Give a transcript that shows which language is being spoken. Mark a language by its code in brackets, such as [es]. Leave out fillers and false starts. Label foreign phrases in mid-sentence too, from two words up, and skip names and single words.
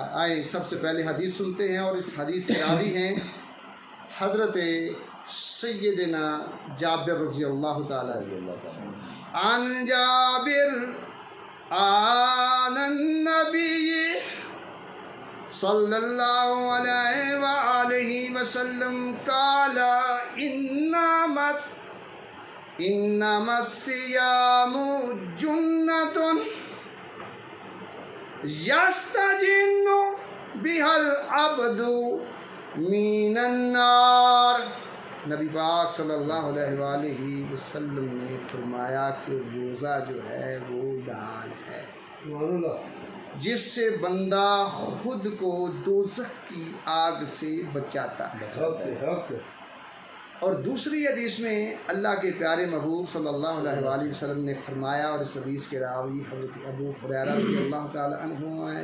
[ur] آئے سب سے پہلے حدیث سنتے ہیں اور اس حدیث کے راوی ہیں حضرت سیدنا جابر [ar] رضي الله تعالى عن جابر عن النبي صلى الله عليه وسلم قال إنما الصيام جنة يستجن بها العبد من النار [ur] نبی پاک [ar] صلی اللہ علیہ وآلہ وسلم [ur] نے فرمایا کہ روزہ جو ہے وہ ڈھال ہے جس سے بندہ خود کو دوزخ کی آگ سے بچاتا ہے۔ اور دوسری حدیث میں اللہ کے پیارے محبوب [ar] صلی اللہ علیہ وآلہ وسلم [ur] نے فرمایا، اور اس حدیث کے راوی حضرت ابو ہریرہ [ar] رضی اللہ تعالی عنہ [ur] ہیں۔